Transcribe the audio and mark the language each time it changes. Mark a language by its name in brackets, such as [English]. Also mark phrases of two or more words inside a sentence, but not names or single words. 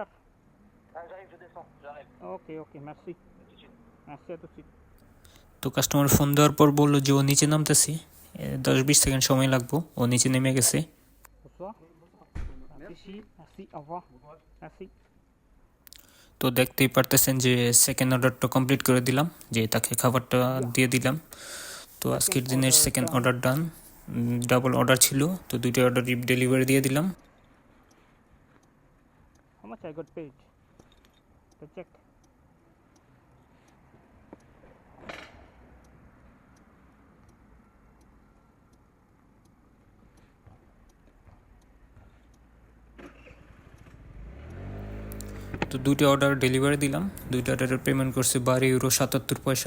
[French] Ah, j'arrive, je descends, j'arrive. Ok, ok, merci. Tout de suite. Merci, à tout de suite. [Bangla] তো কাস্টমার ফোন দেওয়ার পর বললো যে ও নিচে নামতেছে, 10-20 সেকেন্ড সময় লাগবো। ও নিচে নেমে গেছে। [French] Bonsoir. Merci. Merci, au revoir. Merci. [Bangla] তো দেখতেই পারতেছেন যে [English] second order [Bangla] কমপ্লিট করে দিলাম, যে তাকে খাবারটা দিয়ে দিলাম। তো আজকের দিনের [English] second order done. double order [Bangla] ছিল, তো দুইটা [English] order delivery [Bangla] দিয়ে দিলাম। [English] How much I got paid? [Bangla] তো চেক। তো দুইটা [English] order delivery [Bangla] দিলাম, দুইটা অর্ডারের পেমেন্ট করছি 12 ইউরো 77 পয়সা।